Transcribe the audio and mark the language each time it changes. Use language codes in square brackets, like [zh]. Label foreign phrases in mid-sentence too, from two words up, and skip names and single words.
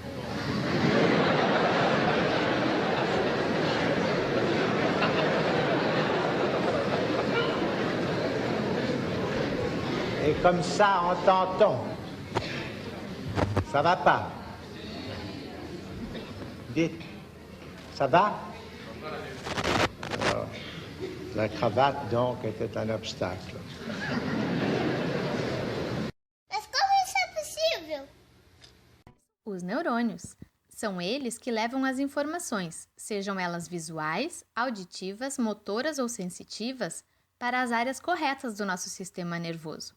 [fr] Et comme ça, entend-on. Ça va pas? Dites, ça va? Alors, la cravate, donc, était un obstacle. [pt] Mas como isso é possível? Os neurônios. São eles que levam as informações, sejam elas visuais, auditivas, motoras ou sensitivas, para as áreas corretas do nosso sistema nervoso.